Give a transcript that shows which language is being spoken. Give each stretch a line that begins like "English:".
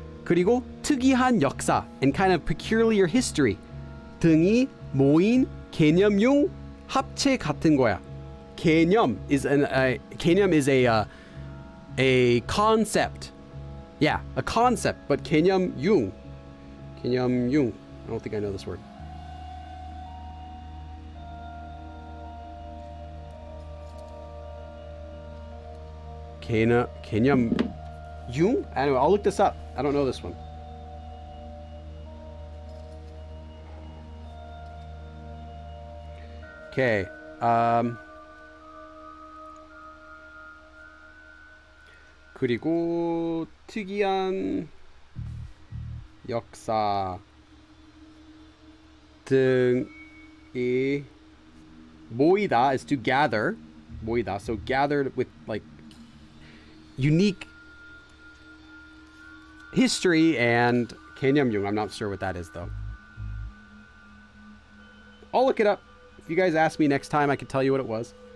Korean: 그리고 특이한 역사
English: and kind of peculiar history
Korean: 등이 모인 개념용 합체 같은 거야.
English: 개념 is a concept. Yeah, a concept, but 개념용.
Korean: 개념용.
English: I don't think I know this word. 개념용? Anyway, I'll look this up. I don't know this one. Okay.
Korean: 그리고 특이한 역사 등이 모이다
English: is to gather.
Korean: 모이다.
English: So gathered with like unique history and 개념용. I'm not sure what that is though. I'll look it up. If you guys ask me next time, I can tell you what it was.